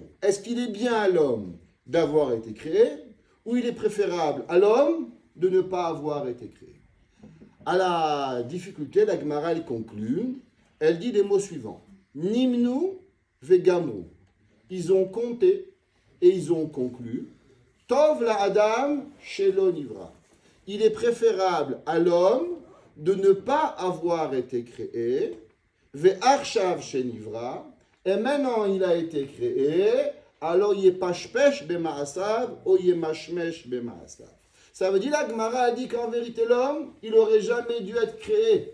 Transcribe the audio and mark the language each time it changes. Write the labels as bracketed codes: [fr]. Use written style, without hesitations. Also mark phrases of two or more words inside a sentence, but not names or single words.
[fr] Est-ce qu'il est bien à l'homme d'avoir été créé, ou il est préférable à l'homme de ne pas avoir été créé? À la difficulté, la Gemara conclut elle dit les mots suivants. [he] נמנו וגמרו. [fr] Ils ont compté et ils ont conclu. [he] טוב לאדם שלא נברא. [fr] Il est préférable à l'homme de ne pas avoir été créé. [he] ועכשיו שנברא. [fr] Et maintenant il a été créé. Alors il est [he] פשפש במעשיו [fr] ou il est [he] משמש במעשיו. [fr] Ça veut dire la Gemara a dit qu'en vérité l'homme, il n'aurait jamais dû être créé.